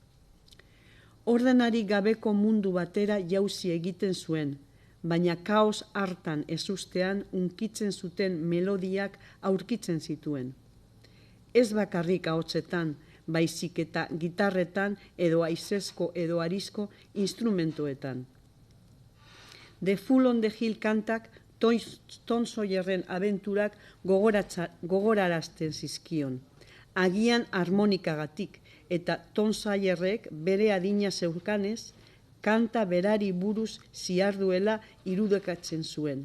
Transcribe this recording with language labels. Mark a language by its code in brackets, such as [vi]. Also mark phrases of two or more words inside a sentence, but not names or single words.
[eu] Ordenari gabeko mundu batera jauzi egiten zuen, baina kaos hartan ezustean unkitzen zuten melodiak aurkitzen zituen. Ez bakarrik ahotsetan, baizik eta gitarretan edo haizezko edo arizko instrumentoetan. The Fool on the Hill kantak Tom Sawyerren abenturak gogorarazten zizkion. Agian harmonikagatik, eta Tom Sawyerrek bere adina zeukanez, kanta berari buruz ziarduela irudikatzen zuen.